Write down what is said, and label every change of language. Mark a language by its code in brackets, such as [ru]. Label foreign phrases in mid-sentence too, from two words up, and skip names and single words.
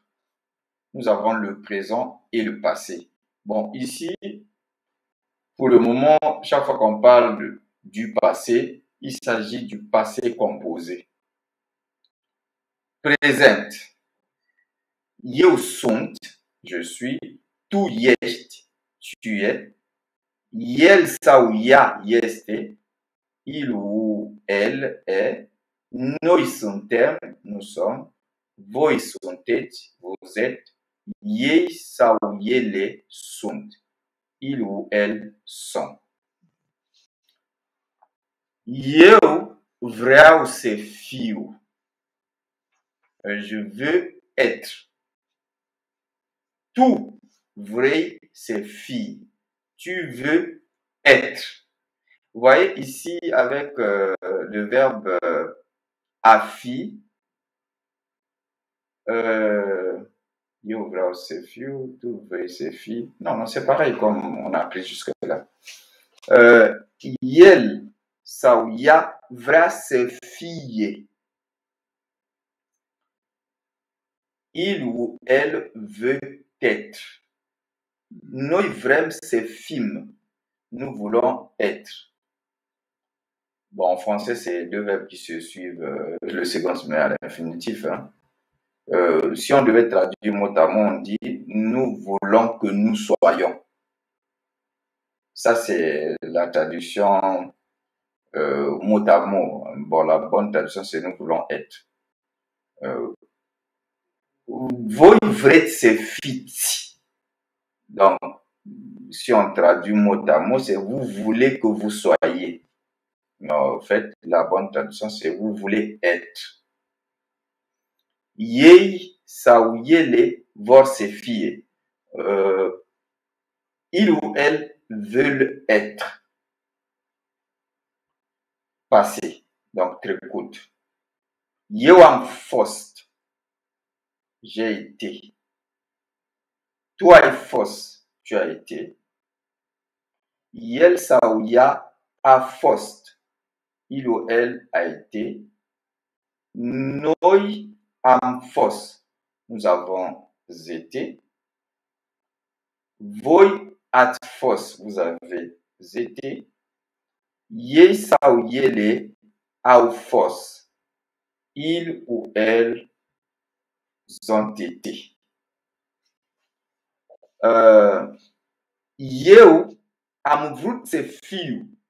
[fr] Nous avons le présent et le passé. Bon, ici, pour le moment, chaque fois qu'on parle du passé, il s'agit du passé composé. Présent. [ro] Eu sunt, [fr] je suis. [ro] Tu ești, [fr] tu es. [ro] El sau ea este. [fr] Il ou elle est. [ro] Noi suntem, [fr] nous sommes. [ro] Voi sunteți, [fr] vous êtes. [ro] Ei sau ele sunt. [fr] Il ou elles sont. [ro] Eu vreau să fiu. [fr] Je veux être. [ro] Tu vrei să fii. [fr] Tu veux être. Vous voyez ici avec le verbe afi, [ro] eu vreau să fiu, tu vrei să fii. [fr] Non, c'est pareil comme on a appris jusque-là. [ro] El sau ea vrea să fie. [fr] Il ou elle veut être. [ro] Noi vrem să fim. [fr] Nous voulons être. Bon, en français, c'est deux verbes qui se suivent. Le second se met à l'infinitif. Hein. Si on devait traduire mot à mot, on dit « nous voulons que nous soyons ». Ça, c'est la traduction mot à mot. Bon, la bonne traduction, c'est « nous voulons être ». [ro] Voi vreți să fiți. [fr] Donc, si on traduit mot à mot, c'est « vous voulez que vous soyez ». Mais en fait, la bonne traduction, c'est « vous voulez être ». [ro] Ei sau ele vor să fie. [fr] Il ou elle veulent être. Passé, donc trecut. [ro] Eu am fost. [fr] J'ai été. [ro] Tu ai fost. [fr] Tu as été. [ro] El sau ea a fost. [fr] Il ou elle a été. [ro] Noi am fost. [fr] Nous avons été. [ro] Voi ați fost. [fr] Vous avez été. [ro] Ei sau ele au fost. [fr] Il ou elles ont été. [ro] Eu am vrut să fiu.